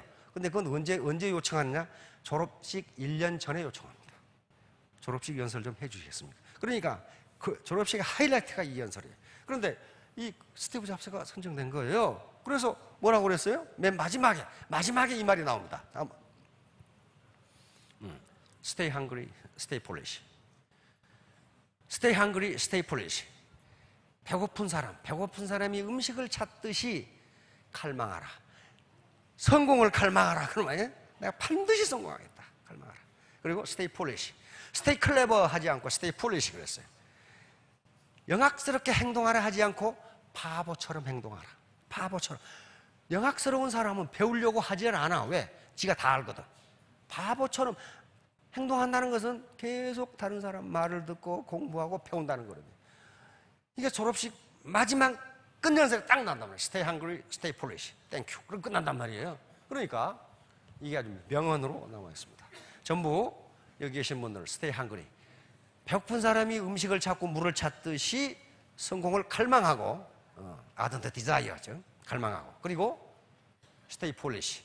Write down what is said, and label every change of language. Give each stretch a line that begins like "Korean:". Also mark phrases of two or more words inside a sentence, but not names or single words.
Korean: 근데 그건 언제 요청하느냐? 졸업식 1년 전에 요청합니다. 졸업식 연설 좀 해주시겠습니까? 그러니까 그 졸업식의 하이라이트가 이 연설이에요. 그런데 이 스티브 잡스가 선정된 거예요. 그래서 뭐라고 그랬어요? 맨 마지막에 이 말이 나옵니다.
English: Stay hungry, stay foolish. Stay hungry, stay foolish.
Korean: 배고픈 사람이 음식을 찾듯이 갈망하라. 성공을 갈망하라. 그러면 내가 반드시 성공하겠다. 갈망하라. 그리고
English: stay foolish. stay clever
Korean: 하지 않고
English: stay foolish
Korean: 그랬어요. 영악스럽게 행동하라 하지 않고 바보처럼 행동하라. 바보처럼. 영악스러운 사람은 배우려고 하지 않아. 왜? 지가 다 알거든. 바보처럼 행동한다는 것은 계속 다른 사람 말을 듣고 공부하고 배운다는 거거든요. 이게 졸업식 마지막 끝연설에 딱 난단 말이에요.
English: Stay hungry, stay foolish. Thank you.
Korean: 그럼 끝난단 말이에요. 그러니까 이게 아주 명언으로 남아 있습니다. 전부 여기 계신 분들
English: Stay hungry.
Korean: 배고픈 사람이 음식을 찾고 물을 찾듯이 성공을 갈망하고
English: ardent desire
Korean: 죠. 갈망하고.
English: 그리고 Stay foolish.